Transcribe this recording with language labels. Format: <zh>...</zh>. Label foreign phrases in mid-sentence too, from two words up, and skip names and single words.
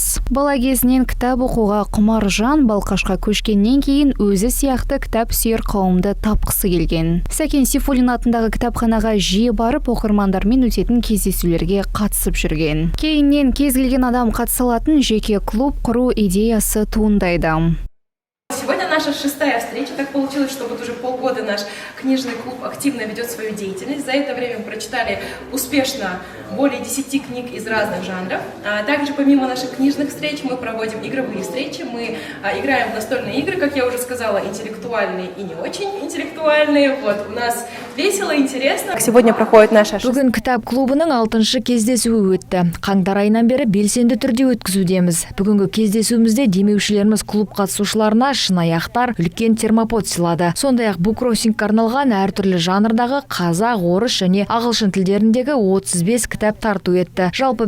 <kk>Бала кезінен кітап оқуға құмар жан Балқашқа көшкеннен кейін өзі сияқты кітап сүйер қауымды тапқысы келген. Сәкен Сейфуллин атындағы кітапханаға жиі барып оқырмандармен өтетін кездесулерге қатысып жүрген. Кейіннен келген адам қатыса алатын жеке клуб құру идеясы туындайды.</kk> <ru>Сегодня наша 6-я встреча. Так получилось, что вот уже полгода наш книжный клуб активно ведет свою деятельность. За это время мы прочитали успешно более 10 книг из разных жанров. Также помимо наших книжных встреч мы проводим игровые встречи. Мы играем в настольные игры, как я уже сказала, интеллектуальные и не очень интеллектуальные. Вот, у нас весело, интересно. Сегодня проходит наша...</ru> <kk>Бүгін кітап клубының 6-шы кездесуі өтті. Қаңтар айынан бері белсенді түрде өткізудеміз. Бүгінгі кездесуімізде демеушілеріміз клуб қатысушыларына шынаяқтар, үлкен термопод сыйлады. Сондай-ақ буккроссингке арналған әртүрлі жанрдағы қазақ, орыс және ағылшын тілдеріндегі 35 кітап тарту етті.</kk>